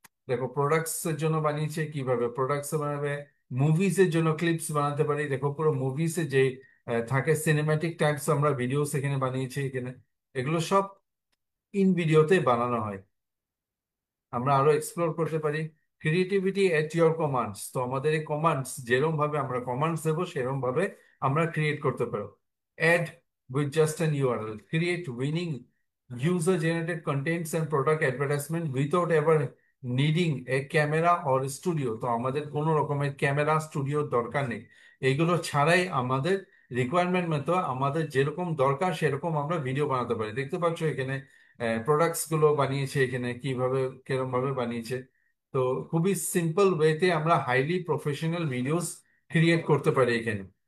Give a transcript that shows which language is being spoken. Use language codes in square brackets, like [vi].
[bn] দেখো প্রোডাক্টস এর জন্য বানিয়েছে, কিভাবে প্রোডাক্টস বানাবে। মুভিজ এর জন্য ক্লিপস বানাতে পারি, দেখো পুরো মুভিজ এ যে থাকে সিনেম্যাটিক টাইপস আমরা ভিডিওস এখানে বানিয়েছি এখানে। এগুলো সব ইন ভিডিওতে বানানো হয়। আমরা আরো এক্সপ্লোর করতে পারি [en] Creativity at your commands. [bn] তো আমাদের এই কমান্ডস যেরকম ভাবে আমরা কমান্ডস দেবো সেরকম ভাবে আমরা ক্রিয়েট করতে পারবো। [en] Ad with just an URL, create winning user generated contents and product advertisement without ever needing a camera or studio। [bn] তো আমাদের কোনো রকমের ক্যামেরা স্টুডিওর দরকার নেই। এইগুলো ছাড়াই আমাদের রিকোয়ারমেন্ট মতো আমাদের যেরকম দরকার সেরকম আমরা ভিডিও বানাতে পারি। দেখতে পাচ্ছ এখানে প্রোডাক্টস গুলো বানিয়েছে এখানে, কিভাবে কিরম ভাবে বানিয়েছে। তো খুবই সিম্পল ওয়েতে আমরা হাইলি প্রফেশনাল ভিডিওস ক্রিয়েট করতে পারি এখানে।